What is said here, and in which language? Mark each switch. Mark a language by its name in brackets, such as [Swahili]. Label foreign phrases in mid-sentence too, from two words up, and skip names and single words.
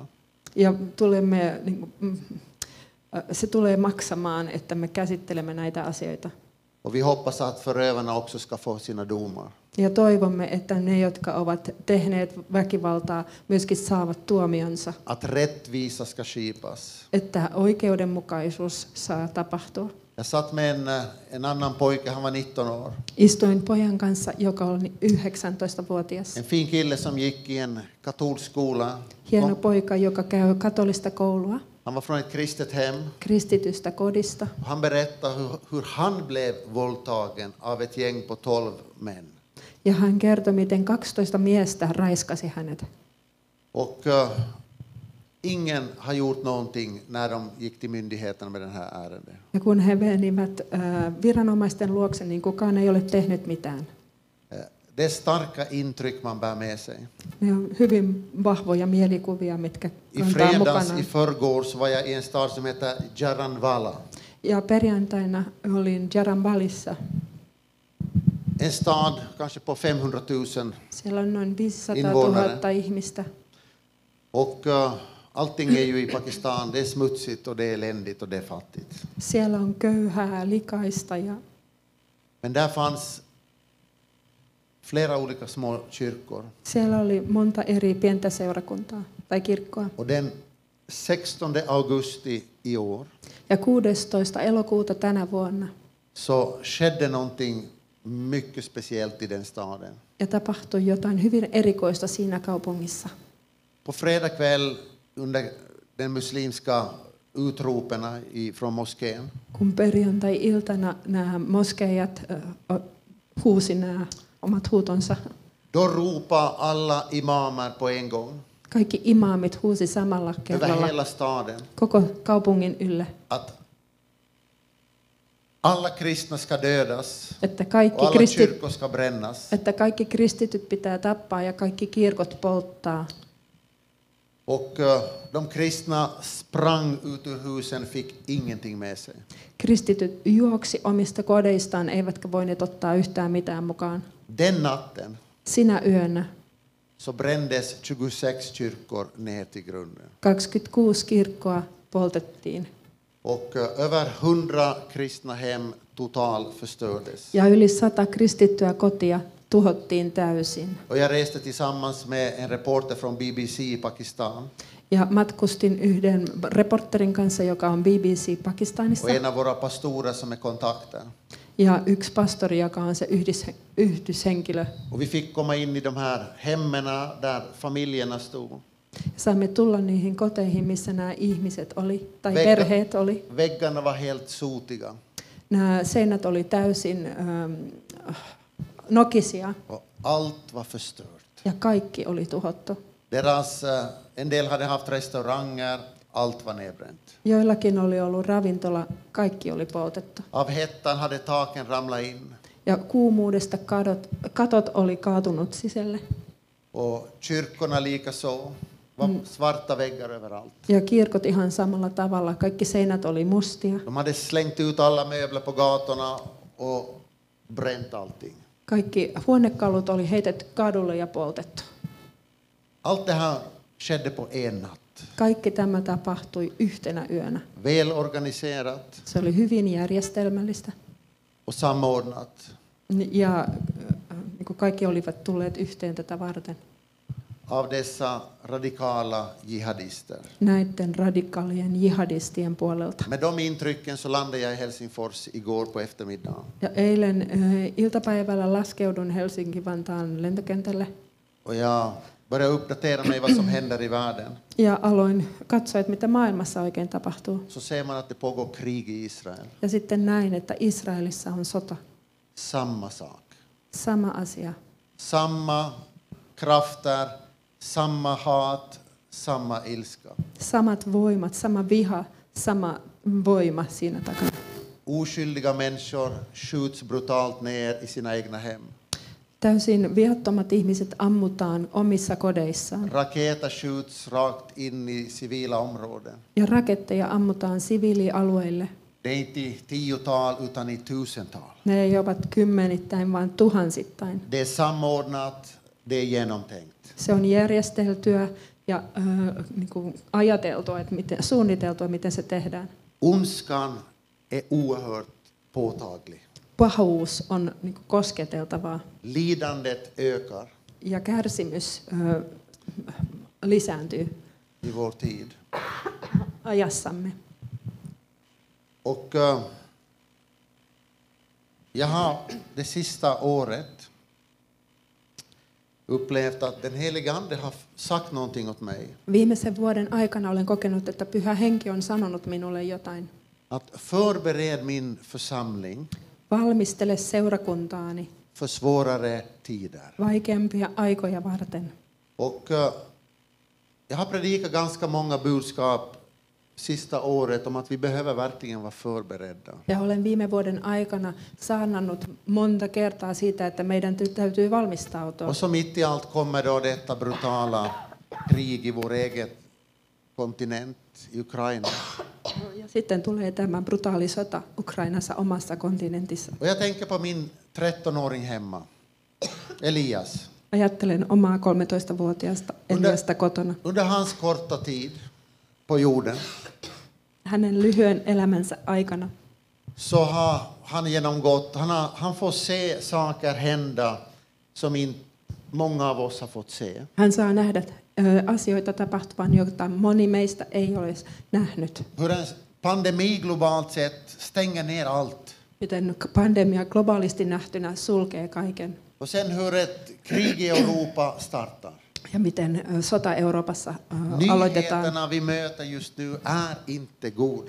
[Finnish] Ja tulemme, se tulee maksamaan, että me käsittelemme näitä asioita. [Swedish] Och vi hoppas att förövarna också ska få sina domar. [Finnish] Ja toivomme, että ne, jotka ovat tehneet väkivaltaa, myöskin saavat tuomionsa. [Swedish] Att rättvisa ska skipas. [Finnish] Että oikeudenmukaisuus saa tapahtua. [Swedish] Jag satt med en annan pojke, han var 19 år. [Finnish] Istuin pojan kanssa, joka oli 19-vuotias. [Swedish] En fin kille som gick i en katolsk skola. [Finnish] Hieno poika, joka käy katolista koulua. [Swedish] Han var från ett kristet hem. [Finnish] Kristitystä kodista. [Swedish] Han berättade hur han blev våldtagen av ett gäng på 12 män. [Finnish] Ja hän kertoi, miten 12 miestä raiskasi hänet. [Swedish] Och ingen har gjort någonting när de gick till myndigheterna med den här ärendet. [Finnish] Ja kun he menivät viranomaisten luokse, niin kukaan ei ole tehnyt mitään. [Swedish] Det är starka intryck man bär med sig. [Finnish] Ne on hyvin vahvoja mielikuvia, mitkä [Swedish] I [Finnish] kantaa [Swedish] fredags, [Finnish] mukanaan. [Swedish] i förrgår, så var jag i en stad som heter Jaranwala. [Finnish] Ja perjantaina olin Jaranwalissa. [Swedish] En stad kanske på 500 000. [Finnish] Siellä on noin 500 [Swedish] invånare. [Finnish] 000 ihmistä. [Swedish] Och allting är ju i Pakistan, det är smutsigt och det är eländigt och det är fattigt. [Finnish] Siellä on köyhää, likaista ja [Swedish] Men där fanns flera olika små kyrkor. [Finnish] siellä oli monta eri pientä seurakuntaa tai kirkkoa. [Swedish] Och den 16 augusti i år [Finnish] Ja 16. elokuuta tänä vuonna [Swedish] så skedde någonting mycket speciellt i den staden. [Finnish] ja tapahtui jotain hyvin erikoista siinä kaupungissa. [Swedish] På fredag kväll under den muslimska utroperna från moskén [Finnish] Kun perjantai-iltana nämä moskeijat huusi nämä omat huutonsa, [Swedish] då ropade alla imamer på en gång [Finnish] kaikki imaamit huusi samalla [Swedish] över [Finnish] kerralla [Swedish] hela staden [Finnish] koko kaupungin ylle, [Swedish] att alla kristna ska dödas [Finnish] että [Swedish] och alla kyrkor ska brännas. [Finnish] kaikki kristityt pitää tappaa ja kaikki kirkot polttaa. [Swedish] Och de kristna sprang ut ur husen, fick ingenting med sig. [Finnish] Kristityt juoksi omista kodeistaan, eivätkä voineet ottaa yhtään mitään mukaan. [Swedish] Den natten [Finnish] Sinä yönä [Swedish] så brändes 26 kyrkor ner till grunden. [Finnish] 26 kirkkoa poltettiin [Swedish] Och över 100 kristna hem total förstördes. [Finnish] ja yli 100 kristittyä kotia tuhottiin täysin. [Swedish] Och jag reste tillsammans med en reporter från BBC i Pakistan. [Finnish] Ja matkustin yhden reporterin kanssa, joka on BBC Pakistanissa, [Swedish] Och en av våra pastorer som är kontakten. [Finnish] ja yksi pastori, joka on se yhdyshenkilö. [Swedish] Och vi fick komma in i de här hemmena där familjerna stod. [Finnish] Saimme tulla niihin koteihin, missä nämä ihmiset oli, tai perheet oli. [Swedish] Väggarna var helt sotiga. [Finnish] Nämä seinät oli täysin nokisia, [Swedish] Och allt var förstört. [Finnish] ja kaikki oli tuhottu. [Swedish] En del hade haft restauranger, allt var nedbränt. [Finnish] Joillakin oli ollut ravintola, kaikki oli poltettu. [Swedish] Av hettan hade taken ramlat in. [Finnish] Ja kuumuudesta katot oli kaatunut sisälle. [Swedish] Och kyrkorna likaså. Var svarta väggar överallt. [Finnish] Ja kirkot ihan samalla tavalla. Kaikki seinät oli mustia. [Swedish] De hade slängt ut alla möbler på gatorna och bränt allting. [Finnish] Kaikki huonekalut oli heitetty kadulle ja poltettu. [Swedish] Allt det här skedde på en natt. [Finnish] Kaikki tämä tapahtui yhtenä yönä. [Swedish] Väl organiserat [Finnish] Se oli hyvin järjestelmällistä. [Swedish] och samordnat [Finnish] Ja niin kuin kaikki olivat tulleet yhteen tätä varten. [Swedish] av dessa radikala jihadister. [Finnish] Näiden radikaalien jihadistien puolelta. [Swedish] Med de intrycken så landade jag i Helsingfors igår på eftermiddagen. [Finnish] Ja eilen iltapäivällä laskeudun Helsinki-Vantaan lentokentälle. [Swedish] Och jag började uppdatera mig vad som händer i världen. [Finnish] Ja aloin katsoa, että mitä maailmassa oikein tapahtuu. [Swedish] Så ser man att det pågår krig i Israel. [Finnish] Ja sitten näin, että Israelissa on sota. [Swedish] Samma sak. [Finnish] Sama asia. [Swedish] Samma krafter, samma hat, samma ilska. [Finnish] Samat voimat, sama viha, sama voima siinä takana. [Swedish] Oskyldiga människor skjuts brutalt ner i sina egna hem. [Finnish] Täysin viattomat ihmiset ammutaan omissa kodeissaan. [Swedish] Raketer skjuts rakt in i civila områden. [Finnish] Ja raketteja ammutaan siviilialueille. [Swedish] Det är inte tiotal utan i tusental. [Finnish] Ne ei ovat kymmenittäin, vaan tuhansittain. [Swedish] Det är samordnat, det är genomtänkt. [Finnish] Se on järjesteltyä ja niin kuin ajateltua, että suunniteltua, miten se tehdään. [Swedish] Ondskan är oerhört påtaglig. [Finnish] Pahuus on niin kuin kosketeltavaa [Swedish] Lidandet ökar [Finnish] ja kärsimys lisääntyy [Swedish] i vår tid. [Finnish] ajassamme. [Swedish] Och jag har det sista året upplevt att den helige Ande har sagt någonting åt mig. [Finnish] Viimeisen vuoden aikana olen kokenut, että Pyhä Henki on sanonut minulle jotain. [Swedish] Att förbered min församling [Finnish] Valmistele seurakuntaani [Swedish] för svårare tider. [Finnish] vaikeampia aikoja varten. [Swedish] Och jag har predikat ganska många budskap sista året om att vi behöver verkligen vara förberedda. [Finnish] Ja olen viime vuoden aikana saarnannut monta kertaa siitä, että meidän täytyy valmistautua. [Swedish] Och så mitt i allt kommer då detta brutala krig i vår egen kontinent, i Ukraina. [Finnish] Ja sitten tulee tämä brutaali sota Ukrainassa omassa kontinentissa. [Swedish] Och jag tänker på min 13-åring hemma, Elias. [Finnish] Ajattelen omaa 13-vuotiaasta Eliasta kotona. [Swedish] Under hans korta tid på jorden [Finnish] Hänen lyhyen elämänsä aikana [Swedish] så har han genomgått, han får se saker hända som många av oss har fått se. [Finnish] hän saa nähdä asioita tapahtuvan, joita moni meistä ei ole nähnyt. [Swedish] Hur en pandemi globalt sett stänger ner allt. [Finnish] Miten pandemia globaalisti nähtynä sulkee kaiken. [Swedish] Och sen hur ett krig i Europa startar. [Finnish] Ja miten sota Euroopassa aloitetaan. [Swedish] Nyheterna vi möter just nu är inte goda.